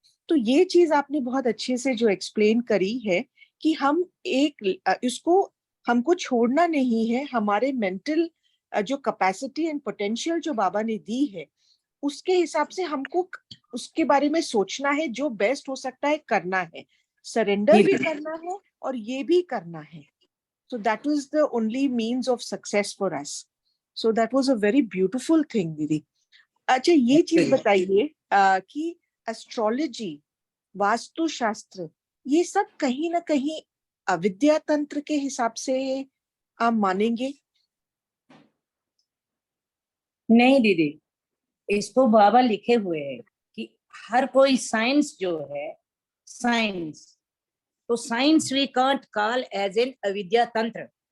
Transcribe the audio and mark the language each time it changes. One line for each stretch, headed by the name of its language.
Hindi: तो ये चीज आपने बहुत अच्छे से जो एक्सप्लेन करी है कि हम इसको हमको छोड़ना नहीं है, हमारे मेंटल जो कैपेसिटी एंड पोटेंशियल जो बाबा ने दी है उसके हिसाब से हमको उसके बारे में सोचना है, जो बेस्ट हो सकता है करना है, सरेंडर भी करना है और ये भी करना है।
English: So that was the only means of success for us. So that was a very beautiful thing, दीदी।
Hindi: अच्छा ये चीज बताइए कि एस्ट्रोलॉजी, वास्तु शास्त्र, ये सब कहीं ना कहीं अविद्या तंत्र के हिसाब से आप मानेंगे? नहीं दीदी, इसको बाबा लिखे हुए हैं कि हर कोई साइंस जो है, साइंस, तो science
English: we can't call as an
Hindi: अविद्या तंत्र।